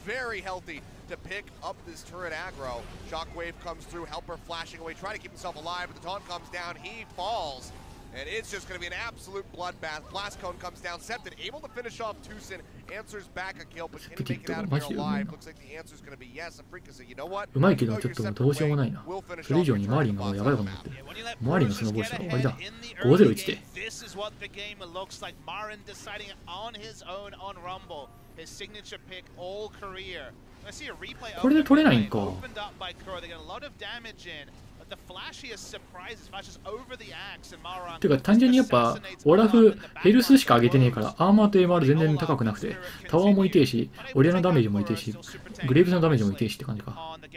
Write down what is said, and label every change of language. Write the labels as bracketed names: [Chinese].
[English] Very healthy to pick up this turret aggro. Shockwave comes through, Helper flashing away, trying to keep himself alive, but the taunt comes down. He falls. And it's just going to be an absolute bloodbath. Blast Cone comes down. Septon able to finish off Tucson. Answers back a kill, but can he make it out of here alive? Looks like the answer is going to be yes. Afrika said, you know what? [Japanese] うまいけどちょっとどうしようもないな。それ以上にマーリンがやばいことになってる。マーリンのスノーボールしたら終わりだ。 5-0-1で。 [English] This is what the game looks like. Marin deciding on his own on Rumble. His signature pick all career. I see a replay. [Japanese] これで取れないんか。 [English] Opened up by Kuro. They get a lot of damage in. The flashiest surprises flashes over the axe and Maron. [Japanese] てか単純にやっぱオラフヘルスしか上げてねえからアーマーと MR 全然高くなくてタワーも痛えしオリアナダメージも痛えしグレイブスのダメージも痛えしって感じか。